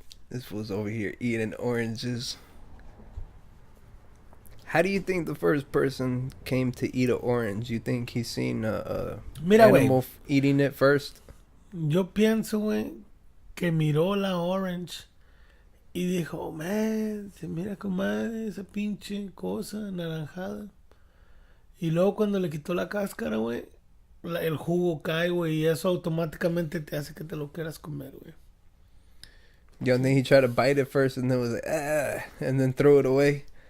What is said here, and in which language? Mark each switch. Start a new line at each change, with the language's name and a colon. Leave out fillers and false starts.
English: This fool's over here eating oranges. How do you think the first person came to eat an orange? You think he's seen a
Spanish: Mira, güey.
English: animal eating it first?
Spanish: Yo pienso, güey, que miró la orange y dijo, oh, man, se mira comadre esa pinche cosa anaranjada. Y luego cuando le quitó la cáscara, güey, el jugo cae, güey, y eso automáticamente te hace que te lo quieras comer, güey.
English: Yo think he tried to bite it first and then was like, and then throw it away.